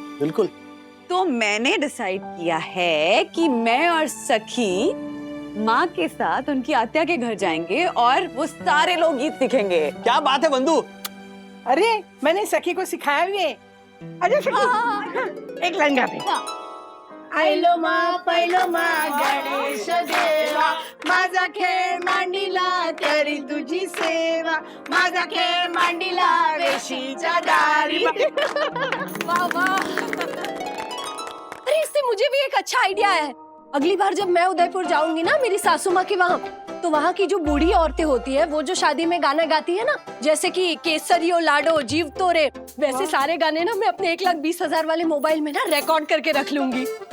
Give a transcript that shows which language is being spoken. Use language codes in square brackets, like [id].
[hi] बिल्कुल। तो मैंने डिसाइड किया है कि मैं और सखी माँ के साथ उनकी आत्या के घर जाएंगे और वो सारे लोकगीत सीखेंगे। क्या बात है बंधु। अरे मैंने सखी को सिखाया भी है। अरे सखी, एक लंगा पे। [mr] आयलो मा गणेश देवा, माझा खेळ मांडिला तरी तुझी सेवा, माझा खेळ मांडिला वेशीच्या दारी। [hi] वाह वाह। अरे इससे मुझे भी एक अच्छा आइडिया है। अगली बार जब मैं उदयपुर जाऊंगी ना मेरी सासू माँ के वहाँ, तो वहाँ की जो बूढ़ी औरतें होती है वो जो शादी में गाना गाती है ना, जैसे कि केसरियो लाडो जीव तोरे, वैसे सारे गाने ना मैं अपने 1,20,000 वाले मोबाइल में ना रिकॉर्ड करके रख लूंगी।